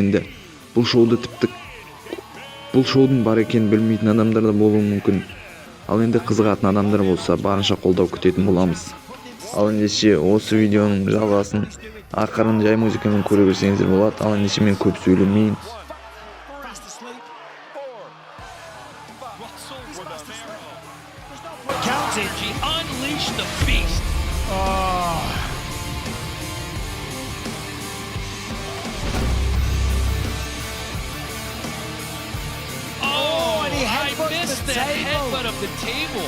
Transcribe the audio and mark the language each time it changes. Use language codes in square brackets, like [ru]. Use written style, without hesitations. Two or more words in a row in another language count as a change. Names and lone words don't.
[kk] Енді бұл шоудың бар екенін білмейтін адамдар да болуы мүмкін. Ал енді қызығатын адамдар болса, барынша қолдау күтетін боламыз. Ал ендеше осы видеоның жалғасын ақырын жай музыкамен көре берсеңіздер болады. Ал ендеше мен көп сөйлемейін. [en] She unleashed the beast. Oh, and he missed the headbutt of the table.